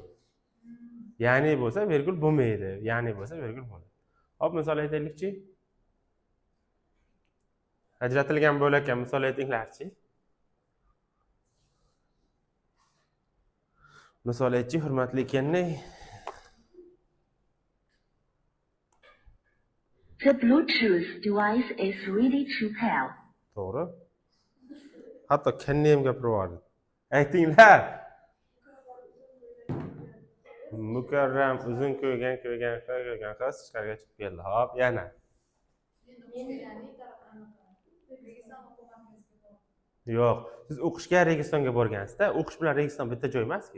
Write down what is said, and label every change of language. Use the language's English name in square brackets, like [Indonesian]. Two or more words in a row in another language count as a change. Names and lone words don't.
[Uzbek] Ya'ni bo'lsa virgul bo'lmaydi. Ya'ni bo'lsa virgul bo'ladi. Hop, misol aytaylikchi. Ajratilgan bo'lakka misol aytinglarchi. Misol aytchi, hurmatli ekanlar. [English] The Bluetooth device is ready to pair. [Uzbek] To'g'ri. Hatto kanni ham gapirib aytinglar. Mukarram uzun ko'ygan qiz tashqariga chiqib keldi. Hop, yana. Yo'q, siz o'qishga Registonga borgansiz-da, o'qish bilan Registon bitta joy emas-ku.